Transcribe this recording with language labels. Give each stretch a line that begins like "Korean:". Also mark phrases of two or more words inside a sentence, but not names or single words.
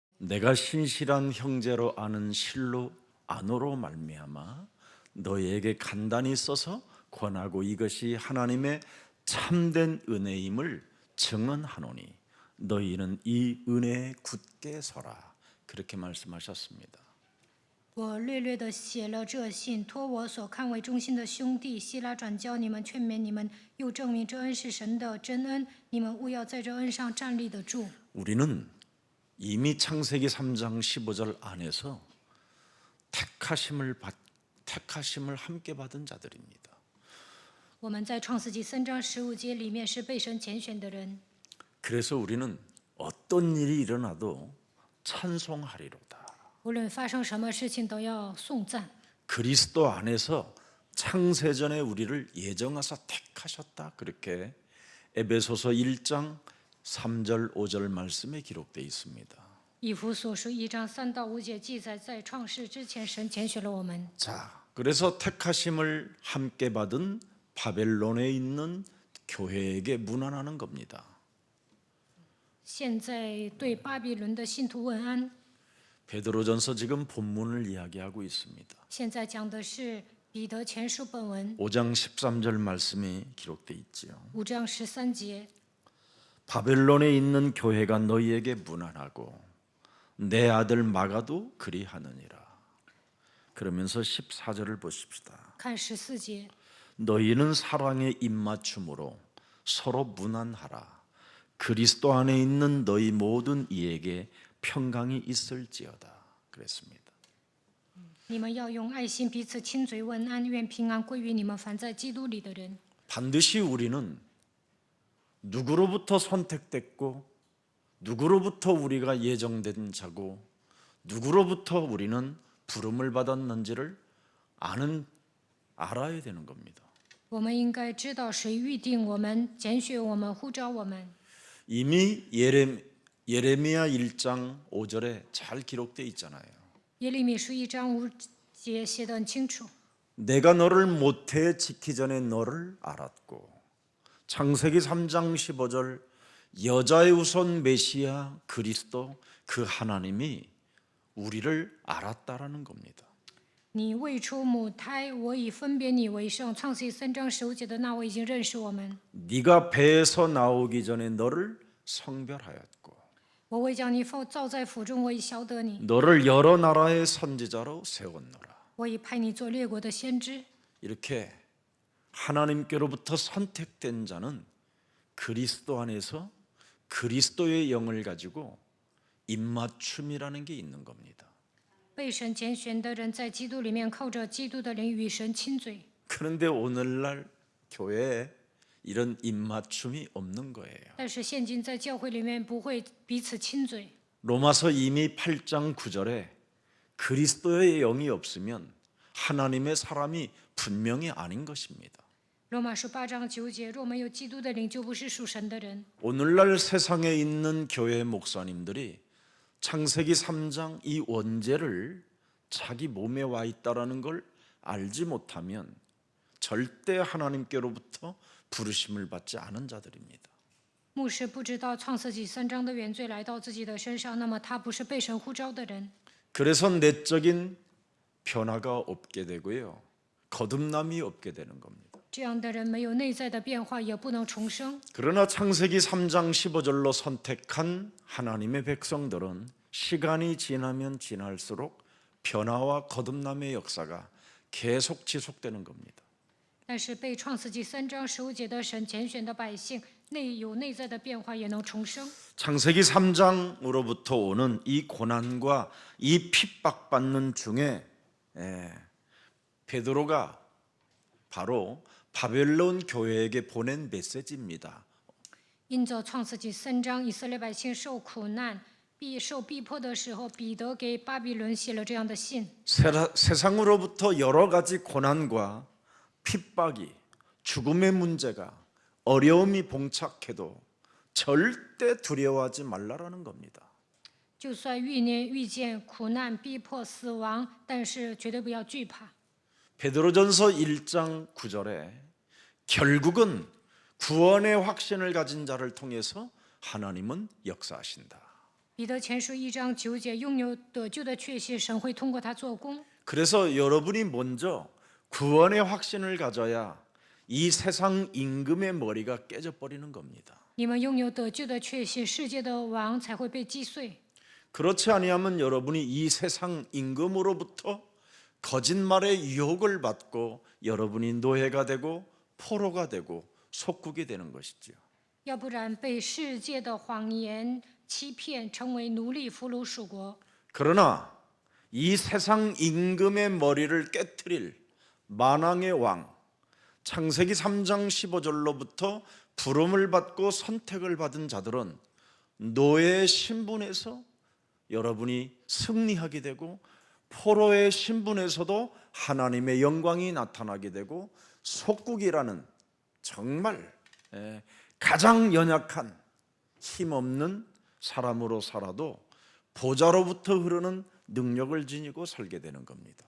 Korean: 내가 신실한 형제로 아는 실로 안으로 말미암아 너희에게 간단히 써서 권하고 이것이 하나님의 참된 은혜임을 증언하노니 너희는 이 은혜에 굳게 서라. 그렇게 말씀하셨습니다.
Chinese: 我略略的写了这信，托我所看为忠心的兄弟希拉转交你们，劝勉你们，又证明这恩是神的真恩，你们务要在这恩上站立得住。
Korean: 우리는 이미 창세기 3장 15절 안에서 택하심을 함께 받은 자들입니다.
Chinese: 我们在创世纪3章15节里面是被神拣选的人，
Korean: 그래서 우리는 어떤 일이 일어나도 찬송하리로다.
Chinese: 无论发生什么事情都要颂赞。
Korean: 그리스도 안에서 창세전에 우리를 예정하사 택하셨다. 그렇게 에베소서 1장 3절 5절 말씀에 기록되어 있습니다.
Chinese: 以弗所书1章3到5节记载，在创世之前，神拣选了我们。
Korean: 자, 그래서 택하심을 함께 받은 바벨론에 있는 교회에게 문안하는 겁니다.
Chinese: 现在对巴比伦的信徒问安。
Korean: 베드로전서 지금 본문을 이야기하고 있습니다.
Chinese: 现在讲的是彼得前书本文
Korean: 5장 13절 말씀이 기록되어 있지요.
Chinese: 5 章13节。
Korean: 바벨론에 있는 교회가 너희에게 문안하고 내 아들 마가도 그리하느니라. 그러면서 14절을 보십시다.
Chinese: 看14节，
Korean: 너희는 사랑의 입맞춤으로 서로 문안하라. 그리스도 안에 있는 너희 모든 이에게 평강이 있을지어다. 그랬습니다.
Chinese: 你们要用爱心彼此亲嘴问安，愿平安归于你们凡在基督里的人。
Korean: 반드시 우리는 누구로부터 선택됐고 누구로부터 우리가 예정된 자고 누구로부터 우리는 부름을 받았는지를 알아야 되는 겁니다.
Chinese: 我们应该知道谁预定我们、拣选我们、呼召我们。
Korean: 이미 예레미야 1장 5절에 잘 기록되어 있잖아요.
Chinese: 耶利米书1章5节写得很清楚。
Korean: 내가 너를 모태에 지기 전에 너를 알았고 창세기 3장 15절 여자의 우선 메시아 그리스도 그 하나님이 우리를 알았다라는 겁니다.
Chinese: 你未出母胎，我已分别你为圣。创世记3章15节的那我已经认识我们。
Korean: 네가 배에서 나오기 전에 너를 성별하였고
Chinese: 我未将你造在腹中，我已晓得你。
Korean: 너를 여러 나라의 선지자로 세웠노라.
Chinese: 我已派你做列国的先知。
Korean: 이렇게 하나님께로부터 선택된 자는 그리스도 안에서 그리스도의 영을 가지고 입맞춤이라는 게 있는 겁니다.
Chinese: 被神拣选的人在基督里面靠着基督的灵与神亲嘴。
Korean: 그런데 오늘날 교회에 이런 입맞춤이 없는 거예요.
Chinese: 但是现今在教会里面不会彼此亲嘴。
Korean: 로마서 이미 8장 9절에 그리스도의 영이 없으면 하나님의 사람이 분명히 아닌 것입니다.
Chinese: 罗马书8章9节，若没有基督的灵，就不是属神的人。
Korean: 오늘날 세상에 있는 교회 목사님들이 창세기 3장 이 원죄를 자기 몸에 와 있다라는 걸 알지 못하면 절대 하나님께로부터 부르심을 받지 않은 자들입니다.
Chinese: 牧师不知道创世纪3章的原罪来到自己的身上，那么他不是被神呼召的人。
Korean: 그래서 내적인 변화가 없게 되고요. 거듭남이 없게 되는 겁니다.
Chinese: 这样的人没有内在的变化，也不能重生。
Korean: 그러나 창세기 3장 15절로 선택한 하나님의 백성들은 시간이 지나면 지날수록 변화와 거듭남의 역사가 계속 지속되는 겁니다.
Chinese: 但是被创世纪3章15节的神拣选的百姓，有内在的变化，也能重生。
Korean: 창세기 3장으로부터 오는 이 고난과 이 핍박받는 중에 베드로가 바로 바벨론 교회에게 보낸 메시지입니다.
Chinese: 因着创世纪3章以色列百姓受苦难、受逼迫的时候，彼得给巴比伦写了这样的信。
Korean: 세상으로부터 여러 가지 고난과 핍박이 죽음의 문제가 어려움이 봉착해도 절대 두려워하지 말라라는 겁니다.
Chinese: 就算遇见苦难、逼迫、死亡，但是绝对不要惧怕。
Korean: 베드로전서 1장 9절에 결국은 구원의 확신을 가진 자를 통해서 하나님은 역사하신다.
Chinese: 彼得前书1章9节，拥有得救的确信，神会通过他做工。
Korean: 그래서 여러분이 먼저 구원의 확신을 가져야 이 세상 임금의 머리가 깨져버리는 겁니다.
Chinese: 你们拥有得救的确信，世界的王才会被击碎。
Korean: 그렇지 아니하면 여러분이 이 세상 임금으로부터 거짓말의 유혹을 받고 여러분이 노예가 되고 포로가 되고 속국이 되는 것이지요.
Chinese: 要不然被世界的谎言欺骗，成为奴隶、俘虏属国。
Korean: 그러나 이 세상 임금의 머리를 깨트릴 만왕의 왕, 창세기 3장 15절로부터 부름을 받고 선택을 받은 자들은 노예의 신분에서 여러분이 승리하게 되고 포로의 신분에서도 하나님의 영광이 나타나게 되고 속국이라는 정말 가장 연약한 힘없는 사람으로 살아도 보좌로부터 흐르는 능력을 지니고 살게 되는 겁니다.